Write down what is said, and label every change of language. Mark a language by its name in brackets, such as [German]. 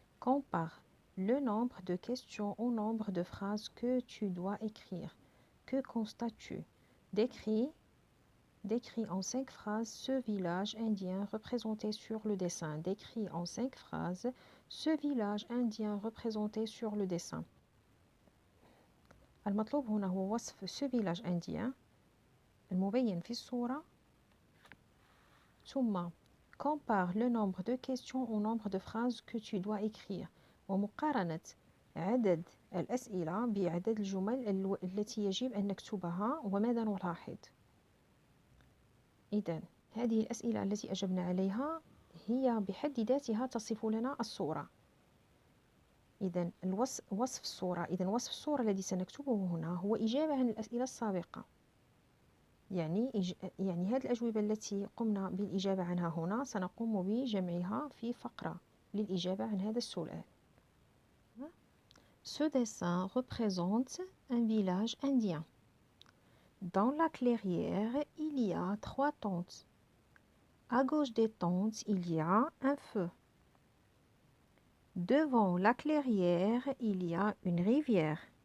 [French] Compare le nombre de questions au nombre de phrases que tu dois écrire. Que constates-tu? Décris en 5 phrases ce village indien représenté sur le dessin. Décris en 5 phrases ce village indien représenté sur le dessin. [Arabic] المطلوب هنا هو وصف [French] ce village indien [Arabic] المبين في الصورة. ثم [French] compare le nombre de questions au nombre de phrases que tu dois écrire. [Arabic] ومقارنة عدد الأسئلة بعدد الجمل التي يجب أن نكتبها وماذا نلاحظ. إذن هذه الأسئلة التي أجبنا عليها هي بحد ذاتها تصف لنا الصورة. إذن وصف الصورة الذي سنكتبه هنا هو إجابة عن الأسئلة السابقة. يعني هذه الأجوبة التي قمنا بالإجابة عنها هنا سنقوم بجمعها في فقرة للإجابة عن هذا السؤال. [French] Ce dessin représente un village indien. Dans la clairière, il y a 3 tentes. À gauche des tentes, il y a un feu. Devant la clairière, il y a une rivière.